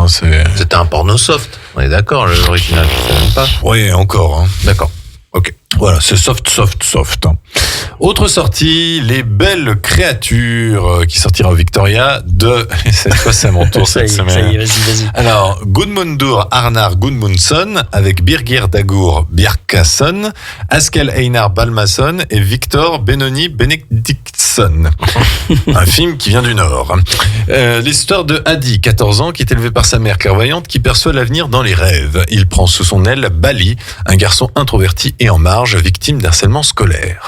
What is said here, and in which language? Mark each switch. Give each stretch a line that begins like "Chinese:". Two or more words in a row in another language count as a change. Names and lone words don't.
French: C'était un porno soft. On est d'accord, l'original, tu sais même pas. Oui, encore. Hein. D'accord. Ok. Voilà, c'est soft. Hein. Autre sortie, Les Belles Créatures, qui sortira au Victoria cette fois c'est à mon tour cette semaine. Ça y est, vas-y. Alors, Gudmundur Arnar Gudmundsson avec Birgir Dagur Bjarkason, Askell Einar Balmason et Victor Benoni Benediktsson. Un film qui vient du Nord. L'histoire de Hadi, 14 ans, qui est élevé par sa mère clairvoyante, qui perçoit l'avenir dans les rêves. Il prend sous son aile Bali, un garçon introverti et en marge, victime d'harcèlement scolaire.